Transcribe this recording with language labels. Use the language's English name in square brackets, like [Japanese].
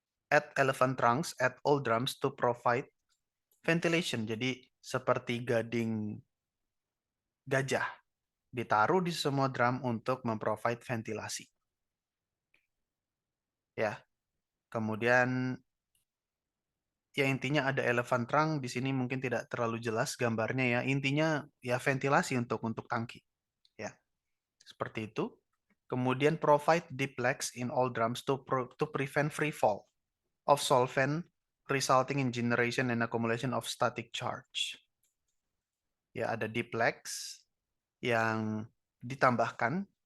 [English] Add elephant trunks at all drums to provide ventilation. [Indonesian] Jadi seperti gading gajah ditaruh di semua drum untuk memprovide ventilasi. Ya. Kemudian ya intinya ada elephant trunk di sini mungkin tidak terlalu jelas gambarnya ya. Intinya ya ventilasi untuk tangki. Ya. Seperti itu. [English] Kemudian provide deep legs in all drums to prevent free fall of solvent resulting in generation and accumulation of static charge. [Indonesian] Ya, ada deep legs yang ditambahkan.